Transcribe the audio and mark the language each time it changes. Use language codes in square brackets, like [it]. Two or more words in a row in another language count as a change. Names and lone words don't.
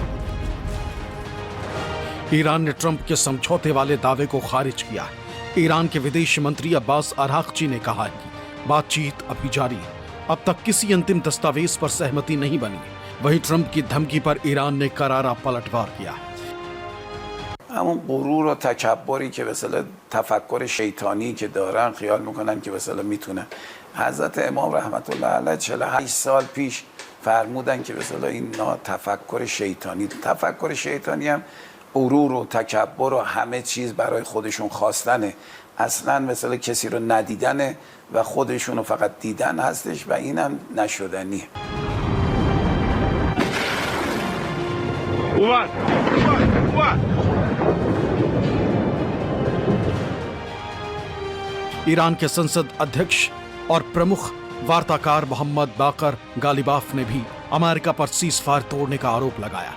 [hi] ईरान ने ट्रंप के समझौते वाले दावे को खारिज किया है। ईरान के विदेश मंत्री अब्बास अरागची ने कहा है कि बातचीत अभी जारी है, अब तक किसी अंतिम दस्तावेज पर सहमति नहीं बनी। वहीं ट्रंप की धमकी पर ईरान ने करारा पलटवार किया। [fa] همون غرور و تکبری که مثلا تفکر شیطانی که دارن، خیال میکنن که مثلا میتونن. حضرت امام رحمت الله علیه 48 سال پیش فرمودن که مثلا این تفکر شیطانی هم غرور و تکبر و همه چیز برای خودشون خواستنه. اصلا مثلا کسی رو ندیدنه و خودشون رو فقط دیدن هستش و اینم نشدنیه. [hi] ईरान के संसद अध्यक्ष और प्रमुख वार्ताकार मोहम्मद बाकर गालिबाफ ने भी अमेरिका पर सीज़फायर तोड़ने का आरोप लगाया।